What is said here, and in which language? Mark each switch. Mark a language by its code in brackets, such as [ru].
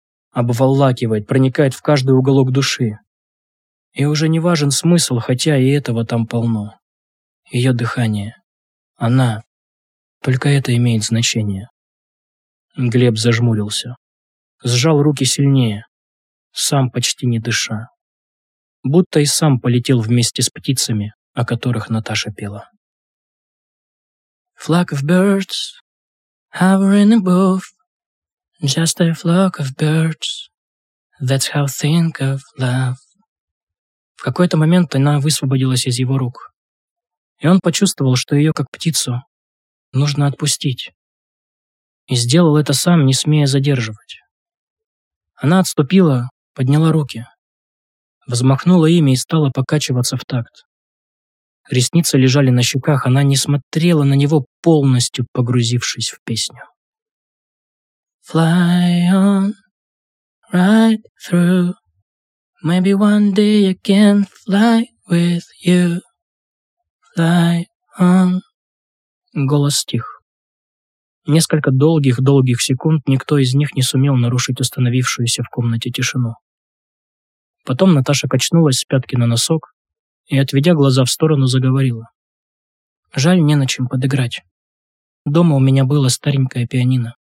[ru] Обволакивает, проникает в каждый уголок души. И уже не важен смысл, хотя и этого там полно. Ее дыхание. Она. Только это имеет значение. Глеб зажмурился. Сжал руки сильнее. Сам почти не дыша. Будто и сам полетел вместе с птицами, о которых Наташа пела. [en] Flock of birds, hovering above, just a flock of birds, that's how think of love. [ru] В какой-то момент она высвободилась из его рук, и он почувствовал, что ее, как птицу, нужно отпустить. И сделал это сам, не смея задерживать. Она отступила, подняла руки, взмахнула ими и стала покачиваться в такт. Ресницы лежали на щеках, она не смотрела на него, полностью погрузившись в песню. [en] Fly on, right through. Maybe one day I can fly with you. Fly on. [ru] Голос стих. Несколько долгих-долгих секунд никто из них не сумел нарушить установившуюся в комнате тишину. Потом Наташа качнулась с пятки на носок, и, отведя глаза в сторону, заговорила. «Жаль, не на чем подыграть. Дома у меня было старенькое пианино».